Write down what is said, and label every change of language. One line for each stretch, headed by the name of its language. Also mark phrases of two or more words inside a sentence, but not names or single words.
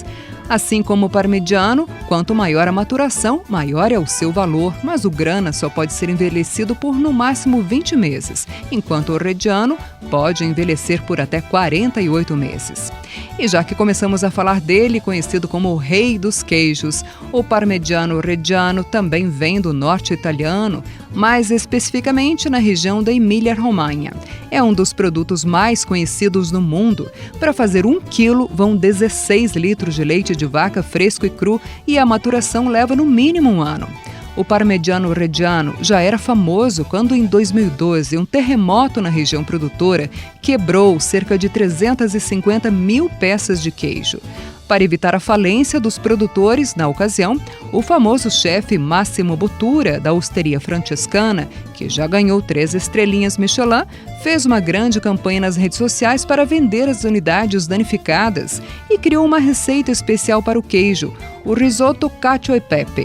Portuguese: Assim como o parmigiano, quanto maior a maturação, maior é o seu valor, mas o grana só pode ser envelhecido por no máximo 20 meses, enquanto o reggiano pode envelhecer por até 48 meses. E já que começamos a falar dele, conhecido como o rei dos queijos, o parmigiano reggiano também vem do norte italiano, mais especificamente na região da Emília-Romanha. É um dos produtos mais conhecidos no mundo. Para fazer 1 quilo, vão 16 litros de leite de vaca fresco e cru e a maturação leva no mínimo 1 ano. O parmigiano reggiano já era famoso quando, em 2012, um terremoto na região produtora quebrou cerca de 350 mil peças de queijo. Para evitar a falência dos produtores, na ocasião, o famoso chefe Massimo Bottura, da Osteria Francescana, que já ganhou 3 estrelinhas Michelin, fez uma grande campanha nas redes sociais para vender as unidades danificadas e criou uma receita especial para o queijo, o risoto cacio e pepe.